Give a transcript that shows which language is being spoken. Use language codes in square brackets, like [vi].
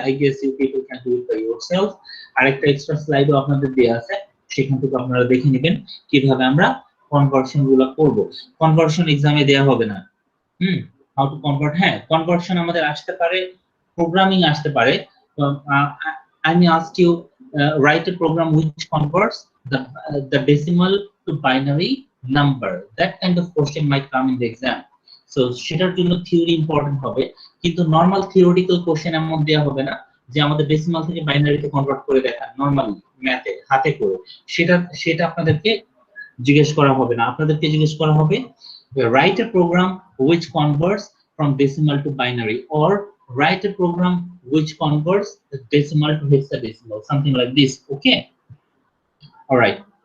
[en] I guess you people can do it by yourself. [bn] আরেকটা extra স্লাইডও আপনাদের দেয়া আছে, সেখান থেকে আপনারা দেখে নেবেন কিভাবে আমরা কনভার্সন গুলো করব। কনভার্সন এক্সামে দেয়া হবে না। হাউ টু কনভার্ট, হ্যাঁ কনভার্সন আমাদের আসতে পারে, প্রোগ্রামিং আসতে পারে। [en] I may ask you write a program which converts the decimal to binary number. That kind of question might come in the exam. [bn] So সেটার জন্য থিওরি ইম্পর্টেন্ট হবে, কিন্তু নরমাল থিওরিটিক্যাল কোশ্চেন এমন দেয়া হবে না যে আমাদের ডেসিমাল থেকে বাইনারিতে কনভার্ট করে দেখান নরমালি ম্যাথে হাতে করে। সেটা আপনাদেরকে জিজ্ঞেস করা হবে [en] না, আপনাদেরকে জিজ্ঞেস করা হবে write a program which converts from decimal to binary, or write a program which converts the decimal to hexadecimal, something like this. Okay, all right.